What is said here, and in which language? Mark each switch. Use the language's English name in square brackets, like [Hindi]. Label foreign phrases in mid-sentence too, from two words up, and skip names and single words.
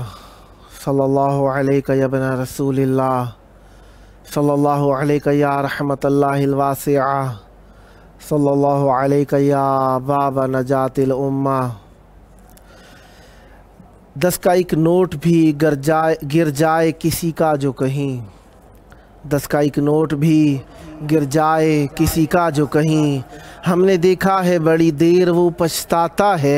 [Arabic] صلى الله عليك يا ابن رسول الله صلى الله عليك يا رحمة الله الواسعة, صلى الله عليك يا باب نجاة الأمة. [Hindi] 10 का एक नोट भी गिर जाए किसी का जो कहीं, 10 का एक नोट भी गिर जाए किसी का जो कहीं, हमने देखा है बड़ी देर वो पछताता है।